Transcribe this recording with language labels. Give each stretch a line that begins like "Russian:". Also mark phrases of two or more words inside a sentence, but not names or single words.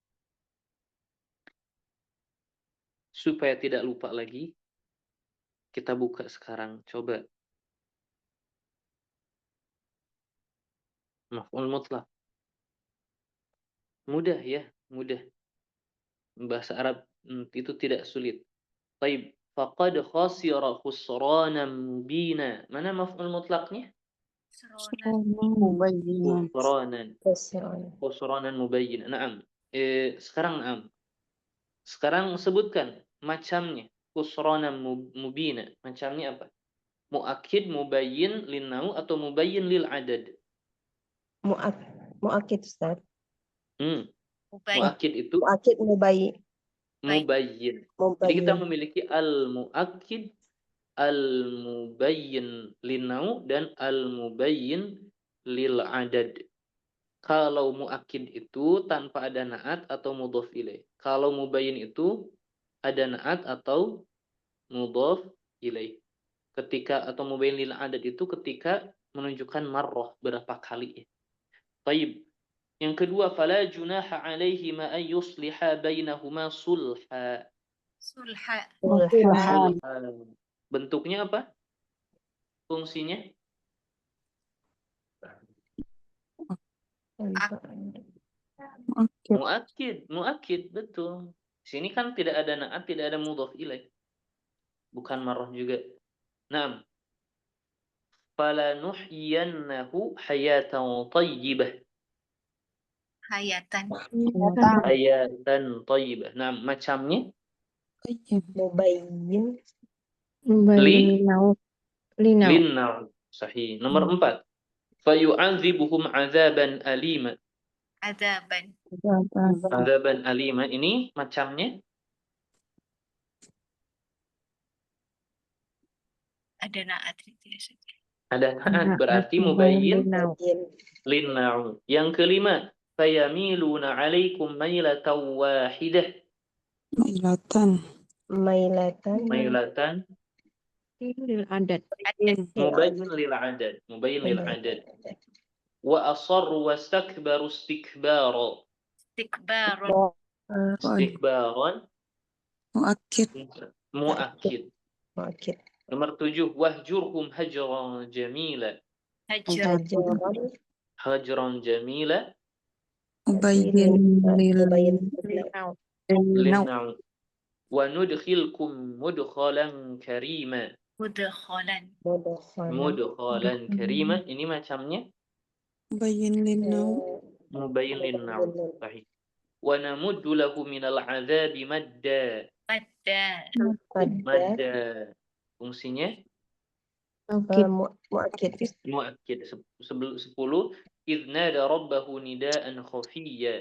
Indonesian: Supaya tidak lupa lagi, kita buka sekarang, coba.
Arabic: مفعول مطلق.
Indonesian: Mudah, ya, mudah. Bahasa Arab itu tidak sulit.
Arabic: Taib. فقد خسر خسرانا مبينا.
Indonesian: Mana
Arabic: مفعول مطلق?
Indonesian: Khusranan.
Arabic: خسرانا مبين نعم.
Indonesian: Sekarang Sekarang sebutkan macamnya.
Arabic: خسرانا مبينا.
Indonesian: Macamnya apa?
Arabic: مؤكد مبين للنوع أو مبين للعدد? مؤكد أستاذ.
Indonesian: Muakkid itu
Arabic: مؤكد مبين.
Indonesian: Jadi kita memiliki
Arabic: المؤكد المبين للنوع, و المبين للعدد.
Indonesian: Kalau muakkid itu tanpa ada na'at atau
Arabic: مضاف إليه.
Indonesian: Kalau mubayyin itu ada na'at atau
Arabic: مضاف إليه.
Indonesian: Ketika atau
Arabic: مبين للعدد
Indonesian: itu ketika menunjukkan marrah, berapa kali.
Arabic: Taib.
Indonesian: Yang kedua,
Arabic: فلا جناح عليهما أن يصلحا بينهما صلحا. Sulha.
Indonesian: Bentuknya apa? Fungsinya? Muakkid, betul. Sini kan tidak ada na'at, tidak ada
Arabic: مضاف إليه.
Indonesian: Bukan marrah juga.
Arabic: Naam. فلنحيينه حياة طيبة. Hayatan. حياة طيبة.
Indonesian: Nah, macamnya
Arabic: Mubayyin. للنوع صحيح. Nomor 4. فيعذبهم عذابا أليما عذابا أليما
Indonesian: ini macamnya ada naat itu ya. Ada naat, berarti
Arabic: مبين للنوع.
Indonesian: Yang kelima,
Arabic: فيميلون عليكم ميلة واحدة. Mailatan للعدد. مبين للعدد. وأصروا واستكبروا استكبارا. استكبارا مؤكد. Nomor 7, واهجرهم هجرا جميلا. Hajar. Hajaran. هجرا جميلا Ubayyin Mubayyin lil lil linnau. وندخلكم مدخلا كريما. Mudkhalan. mudkhalan. مدخلا كريما.
Indonesian: Ini macamnya
Arabic: مبين للنوع مبين للنوع. Sahih. ونمد له من العذاب مدا. Madda.
Indonesian: Pada Madda. Fungsinya
Arabic: muakkid. muakkid. 10. إذ نادى ربه نداء خفيا.